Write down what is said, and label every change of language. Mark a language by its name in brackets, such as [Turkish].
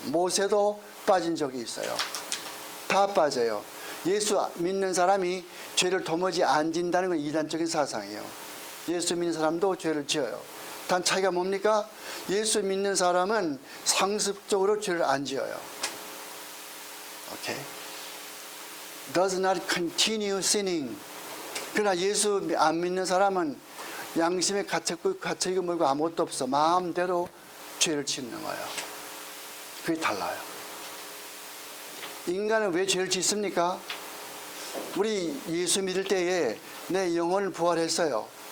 [Korean] 모세도 빠진 적이 있어요. 다 빠져요. 예수 믿는 사람이 죄를 도무지 안 진다는 건 이단적인 사상이에요. 예수 믿는 사람도 죄를 지어요. 단 차이가 뭡니까? 예수 믿는 사람은 상습적으로 죄를 안 지어요. 오케이? [English] Does not continue sinning. [Korean] 그러나 예수 안 믿는 사람은 양심에 갇혀있고 물고 아무것도 없어. 마음대로 죄를 짓는 거예요. 그게 달라요. 인간은 왜 죄를 짓습니까? 우리 예수 믿을 때에 내 영혼을 부활했어요.